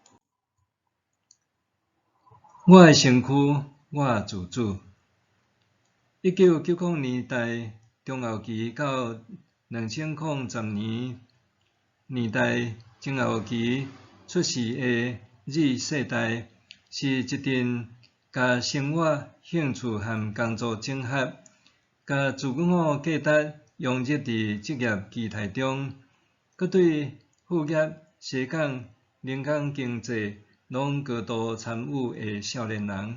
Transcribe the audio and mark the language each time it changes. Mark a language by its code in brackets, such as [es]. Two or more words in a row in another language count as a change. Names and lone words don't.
[nan] 我的身躯，我自主。1990年代中后期到2010年代中后期出世的 Z 世代，是一阵甲生活、兴趣和工作整合，甲自我价值融入伫职业机态中，佮对副业、斜杠、人工经济拢高度参与的少年人。